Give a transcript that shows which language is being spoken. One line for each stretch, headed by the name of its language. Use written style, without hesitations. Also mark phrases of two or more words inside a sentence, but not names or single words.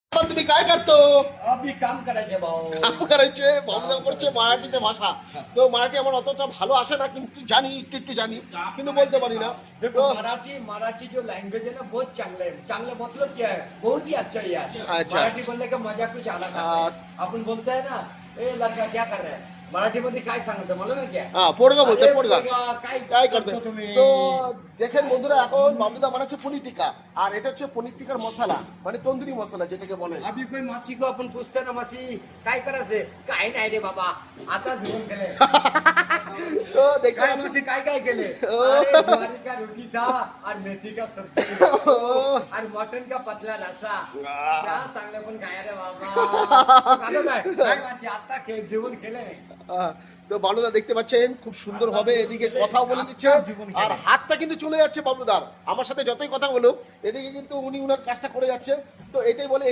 Marathi: तुम्ही काय करतो अभी काम करायचे भाऊ काम करायचे
Bangla: বাবুদা করছে মারাঠিতে ভাষা তো মারাঠি আমার অতটা ভালো আসে না কিন্তু জানি একটু একটু জানি কিন্তু বলতে পারি না
Hindi: देखो
Bangla: তো
Hindi: मराठी जो लैंग्वेज है ना बहुत चांगला है चांगला मतलब क्या है बहुत ही अच्छा है यार अच्छा। मराठी बोलने का मजा कुछ अलग आता है अपन बोलते हैं ना ए लड़का क्या कर रहा है
Marathi: मराठी मध्ये काय सांगतो
Hindi: मालूम है क्या
Bangla: হ্যাঁ পোড়গা বলতে
Hindi: अरे
Bangla: পোড়গা
Marathi: पोरगा, काय
Bangla: তাই করতে
Marathi: करतो तुम्ही
Bangla: তো দেখেন বন্ধুরা এখন বাবুদা বানাচ্ছে পনির টিক্কা আর এটা হচ্ছে পনির টিক্কার মশলা মানে তন্দুরি মশলা যেটাকে বলে
Hindi: अभी कोई मासी को आपण पूछते ना
Marathi: मासी काय करायचे काय नाही रे बाबा आता जेवण केले
Bangla: তো দেখতে
Marathi: काय
Bangla: পাচ্ছেন
Marathi: मासी काय काय केले
Hindi: अरे ज्वारी का रोटी था और मेथी का सब्जी और मटन का पतला रसा
Marathi: क्या सांगले पण काय रे बाबा खातो काय काय मासी आता जेवण केले
Bangla: তো বাবলুদা দেখতে পাচ্ছেন খুব সুন্দর ভাবে এদিকে কথাও বলে দিচ্ছে আর হাতটা কিন্তু চলে যাচ্ছে বাবলুদার আমার সাথে যতই কথা বলো এদিকে কিন্তু উনি উনার কাজটা করে যাচ্ছে তো এটাই বলে